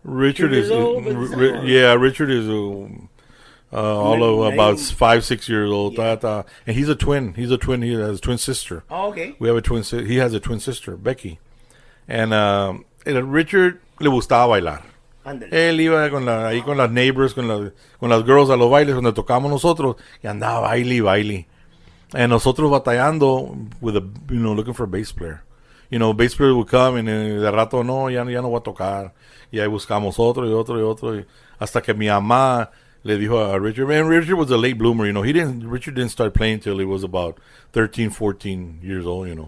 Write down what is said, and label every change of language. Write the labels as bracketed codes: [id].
[en] Richard 2 years old, Richard is. All of about 5-6 years old, and he's a twin. He has a twin sister. Oh, okay. We have a twin. He has a twin sister, Becky, and Richard [es] le gustaba bailar. Ándale. Él iba ahí con las neighbors, con las girls a los bailes donde tocamos nosotros, y andaba baile. [en] And [es] nosotros batallando [en] with looking for a bass player. You know, bass player would come, and [es] de rato no, ya no voy a tocar. Y ahí buscamos otro, y hasta que mi mamá le dijo a Richard, [en] and Richard was a late bloomer, you know. Richard didn't start playing till he was about 13, 14 years old, you know.